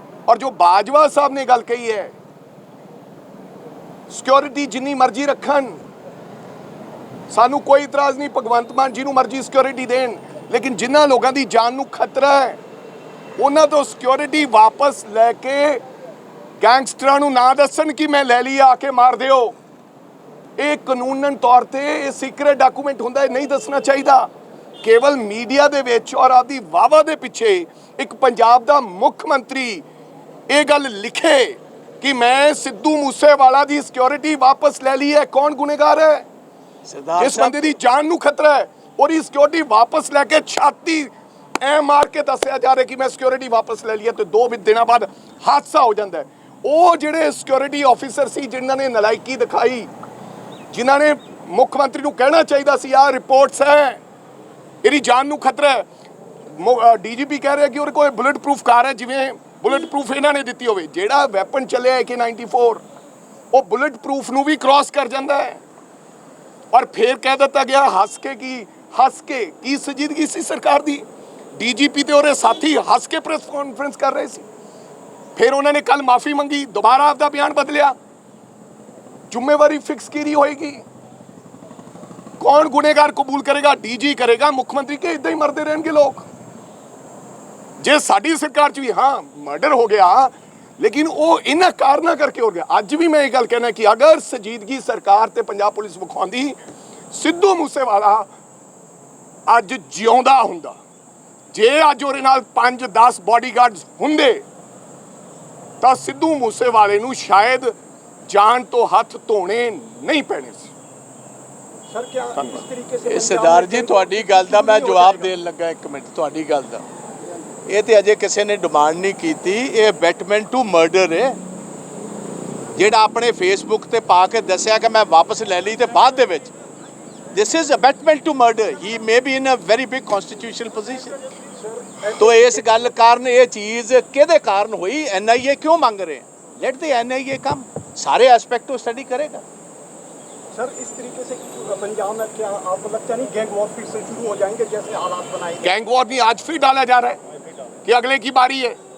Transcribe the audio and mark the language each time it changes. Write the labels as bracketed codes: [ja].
[pa] ਔਰ ਜੋ ਬਾਜਵਾ ਸਾਹਿਬ ਨੇ ਗੱਲ ਕਹੀ ਹੈ, ਸਿਕਿਉਰਿਟੀ ਜਿੰਨੀ ਮਰਜ਼ੀ ਰੱਖਣ, ਸਾਨੂੰ ਕੋਈ ਇਤਰਾਜ਼ ਨਹੀਂ, ਭਗਵੰਤ ਮਾਨ ਜੀ ਨੂੰ ਮਰਜ਼ੀ ਸਿਕਿਉਰਿਟੀ ਦੇਣ, ਲੇਕਿਨ ਜਿਨ੍ਹਾਂ ਲੋਕਾਂ ਦੀ ਜਾਨ ਨੂੰ ਖਤਰਾ ਹੈ ਉਹਨਾਂ ਤੋਂ ਸਿਕਿਉਰਿਟੀ ਵਾਪਸ ਲੈ ਕੇ ਗੈਂਗਸਟਰਾਂ ਨੂੰ ਨਾ ਦੱਸਣ ਕਿ ਮੈਂ ਲੈ ਲਈ, ਆ ਕੇ ਮਾਰ ਦਿਓ। ਇਹ ਕਾਨੂੰਨਨ ਤੌਰ ਤੇ ਇਹ ਸੀਕ੍ਰੇਟ ਡਾਕੂਮੈਂਟ ਹੁੰਦਾ ਹੈ, ਨਹੀਂ ਦੱਸਣਾ ਚਾਹੀਦਾ। ਕੇਵਲ ਮੀਡੀਆ ਦੇ ਵਿੱਚ ਔਰ ਆਪਦੀ ਵਾਵਾ ਦੇ ਪਿੱਛੇ ਇੱਕ ਪੰਜਾਬ ਦਾ ਮੁੱਖ ਮੰਤਰੀ ਇਹ ਗੱਲ ਲਿਖੇ कि मैं सिद्धू मूसेवाला दी सिक्योरिटी वापस ले ली है, कौन गुनेगार है? सरदार जिस बंदे दी जान नू खतरा है और ये सिक्योरिटी वापस लेके छाती ऐ मार के दसिया जा रहा कि मैं सिक्योरिटी वापस ले लिया, तो 2 दिन बाद हादसा हो जाता है। ਉਹ ਜਿਹੜੇ ਸਿਕਿਉਰਿਟੀ ਆਫੀਸਰ ਸੀ ਜਿਨ੍ਹਾਂ ਨੇ ਨਲਾਇਕੀ ਦਿਖਾਈ, ਜਿਨ੍ਹਾਂ ਨੇ ਮੁੱਖ ਮੰਤਰੀ ਨੂੰ ਕਹਿਣਾ ਚਾਹੀਦਾ ਸੀ ਆਹ ਰਿਪੋਰਟਸ ਹੈ, ਇਹਦੀ ਜਾਨ ਨੂੰ ਖਤਰਾ ਹੈ। ਡੀਜੀਪੀ ਕਹਿ ਰਿਹਾ ਕਿ ਉਹਦੇ ਕੋਲ ਬੁਲੇਟ ਪ੍ਰੂਫ ਕਾਰ ਹੈ, ਜਿਵੇਂ ਬੁਲੇਟ ਪ੍ਰੂਫ ਇਹਨਾਂ ਨੇ ਦਿੱਤੀ ਹੋਵੇ। ਜਿਹੜਾ ਵੈਪਨ ਚੱਲਿਆ AK-94 ਉਹ ਬੁਲੇਟ ਪ੍ਰੂਫ ਨੂੰ ਵੀ ਕ੍ਰਾਸ ਕਰ ਜਾਂਦਾ ਹੈ। ਔਰ ਫਿਰ ਕਹਿ ਦਿੱਤਾ ਗਿਆ ਹੱਸ ਕੇ ਕੀ ਸੰਜੀਦਗੀ ਸੀ ਸਰਕਾਰ ਦੀ। ਡੀਜੀਪੀ ਤੇ ਉਹਦੇ ਸਾਥੀ ਹੱਸ ਕੇ ਪ੍ਰੈਸ ਕਾਨਫਰੰਸ ਕਰ ਰਹੇ ਸੀ। फिर उन्होंने कल माफी मंगी, दोबारा आपका बयान बदलिया। जिम्मेवारी फिक्स की रही होगी, कौन गुनेगार कबूल करेगा? डीजी करेगा, मुख्यमंत्री के इदा ही मरते रहेंगे लोग। जे साडी सरकार च भी हाँ मर्डर हो गया, लेकिन वो इन्ह कारणा करके हो गया। अज भी मैं ये गल कहना कि अगर संजीदगी सरकार ते पंजाब पुलिस विखाउंदी, सिद्धू मूसेवाला अज जिउंदा हुंदा। जे अज उहदे नाल 5-10 बॉडीगार्ड्स हुंदे ਤਾਂ ਸਿੱਧੂ ਮੂਸੇਵਾਲੇ ਨੂੰ ਸ਼ਾਇਦ ਜਾਨ ਤੋਂ ਹੱਥ ਧੋਣੇ ਨਹੀਂ ਪੈਣੇ ਸੀ। [hi] सर क्या इस तरीके से [pa] ਸਰਦਾਰ ਜੀ ਤੁਹਾਡੀ ਗੱਲ ਦਾ ਮੈਂ ਜਵਾਬ ਦੇਣ ਲੱਗਾ, ਇੱਕ ਮਿੰਟ। ਤੁਹਾਡੀ ਗੱਲ ਦਾ ਇਹ ਤੇ ਅਜੇ ਕਿਸੇ ਨੇ ਡਿਮਾਂਡ ਨਹੀਂ ਕੀਤੀ, ਇਹ ਅਬੈਟਮੈਂਟ ਟੂ ਮਰਡਰ ਹੈ ਜਿਹੜਾ ਆਪਣੇ ਫੇਸਬੁੱਕ ਤੇ ਪਾ ਕੇ ਦੱਸਿਆ ਕਿ ਮੈਂ ਵਾਪਸ ਲੈ ਲਈ ਤੇ ਬਾਅਦ ਦੇ ਵਿੱਚ [en] This is abetment to murder. He may be in a very big constitutional position. [pa] तो इस गल कारण ये चीज़ किहदे कारण हुई, NIA क्यों मांग रहे हैं? [en] let the NIA कम, [hi] सारे एस्पेक्ट को स्टडी करेगा। सर इस तरीके से पंजाब में क्या आपको लगता नहीं गैंग वॉर फिर से शुरू हो जाएंगे जैसे हालात बनाए? गैंग वॉर भी आज फिर डाला जा रहा है कि अगले की बारी है।